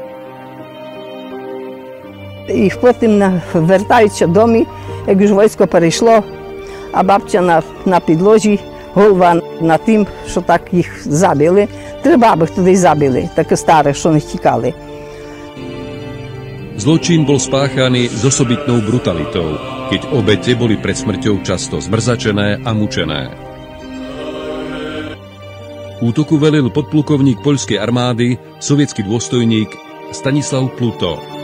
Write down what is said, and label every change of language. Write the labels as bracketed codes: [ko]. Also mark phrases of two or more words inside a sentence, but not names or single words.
[uk] І потім вертаються додому, як вже військо перейшло, а бабця на підлозі, голова на тим, що так їх забили. 3 бабих туди забили, такі старі, що не втікали. [sk] Zločin bol spáchaný s osobitnou brutalitou, keď obete boli pred smrťou často zmrzačené a mučené. Útoku velil podplukovník poľskej armády, sovietský dôstojník Stanislav Pluto.